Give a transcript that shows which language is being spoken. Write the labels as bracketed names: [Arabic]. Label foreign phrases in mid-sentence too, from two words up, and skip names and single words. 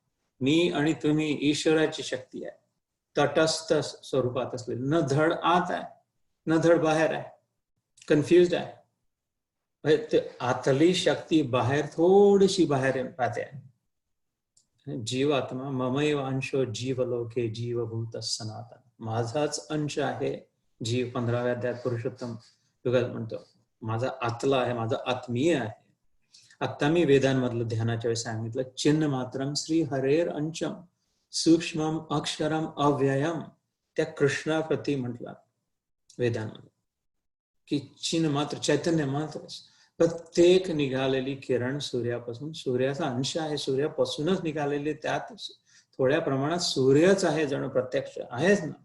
[Marathi] मी आणि तुम्ही ईश्वराची शक्ती आहे, तटस्थ स्वरूपात असलेली. न धड आत आहे न धड बाहेर आहे, कन्फ्युज आहे. आतली शक्ती बाहेर थोडीशी बाहेर पाहते आहे. [Sanskrit] जीवात्मा ममैव अंशो जीवलोके जीवभूत सनातन. [Marathi] माझाच अंश आहे जीव. 15व्या अध्यायात पुरुषोत्तम युगल म्हणतो माझा आतला आहे, माझा आत्मीय आहे. आता मी वेदांमधलं ध्यानाच्या वेळेस सांगितलं, [Sanskrit] चिन्ह मात्रम श्री हरेर अंशम सूक्ष्मम अक्षरम अव्ययम. [Marathi] त्या कृष्णाप्रती म्हटलं वेदांमध्ये की चिन्ह मात्र, चैतन्य मात्र. प्रत्येक निघालेली किरण सूर्यापासून, सूर्याचा अंश आहे, सूर्यापासूनच निघालेली. त्यात थोड्या प्रमाणात सूर्यच आहे, जणू प्रत्यक्ष आहेच ना.